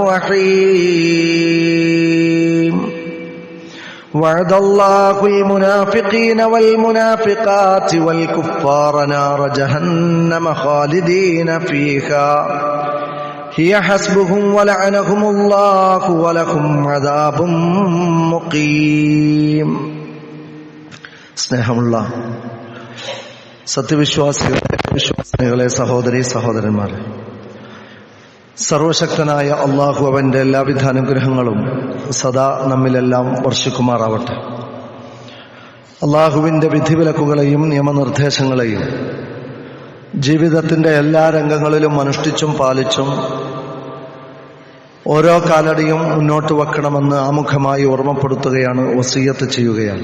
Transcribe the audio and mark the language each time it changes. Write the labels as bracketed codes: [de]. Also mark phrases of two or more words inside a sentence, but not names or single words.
[ar] الرحيم وعد الله المنافقين والمنافقات والكفار نار جهنم خالدين فيها هي حسبهم ولعنهم الله ولهم عذاب مقيم. [ml] സ്നേഹമുള്ള സത്യവിശ്വാസികളെ സഹോദരീ സഹോദരന്മാരെ, സർവശക്തനായ അള്ളാഹു അവന്റെ എല്ലാവിധ അനുഗ്രഹങ്ങളും സദാ നമ്മിലെല്ലാം വർഷിക്കുമാറാവട്ടെ. അള്ളാഹുവിന്റെ വിധിവിലക്കുകളെയും നിയമനിർദ്ദേശങ്ങളെയും ജീവിതത്തിന്റെ എല്ലാ രംഗങ്ങളിലും അനുഷ്ഠിച്ചും പാലിച്ചും ഓരോ കാലടിയും മുന്നോട്ട് വെക്കണമെന്ന് ആമുഖമായി ഓർമ്മപ്പെടുത്തുകയാണ്, വസിയ്യത്ത് ചെയ്യുകയാണ്.